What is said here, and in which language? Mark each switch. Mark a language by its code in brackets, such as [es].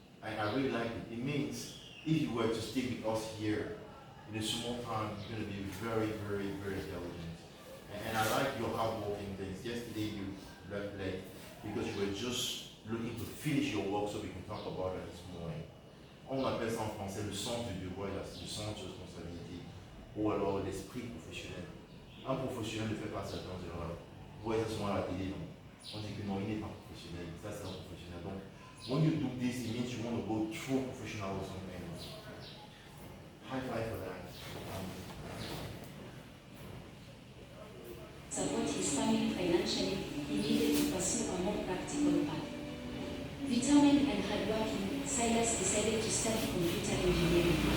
[en] And I really like it. It means if you were to stay with us here in a small town, you're going to be very, very, very diligent. And I like your hardworking things. Yesterday you left late because you were just looking to finish your work so we can talk about it this morning. [fr] On appelle ça en français le sens du devoir, le sens de responsabilité, ou alors l'esprit professionnel. Un professionnel ne fait pas certaines erreurs. Vous voyez ça souvent à la télé, non? On dit que non, il n'est pas professionnel. Ça, c'est un professionnel. [en] Donc, when you do this, it means you want to go through professionalism and high five for that. Support his family financially, he needed to pursue a more practical path. Determined and hardworking, Silas decided to study computer engineering.